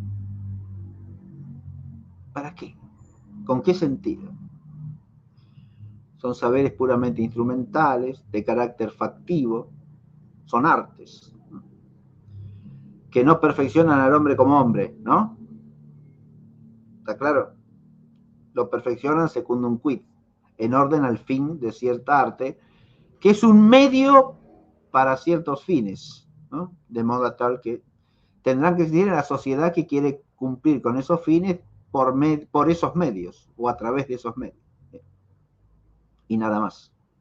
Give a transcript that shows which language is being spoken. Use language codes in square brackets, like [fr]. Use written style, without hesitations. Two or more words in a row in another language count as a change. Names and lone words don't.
[es] ¿Para qué? ¿Con qué sentido? Son saberes puramente instrumentales, de carácter factivo, son artes, que no perfeccionan al hombre como hombre, ¿no? ¿Está claro? Lo perfeccionan [la] secundum quid, [es] en orden al fin de cierta arte, que es un medio para ciertos fines, ¿no? De modo tal que tendrán que existir en la sociedad que quiere cumplir con esos fines por esos medios o a través de esos medios. Y nada más.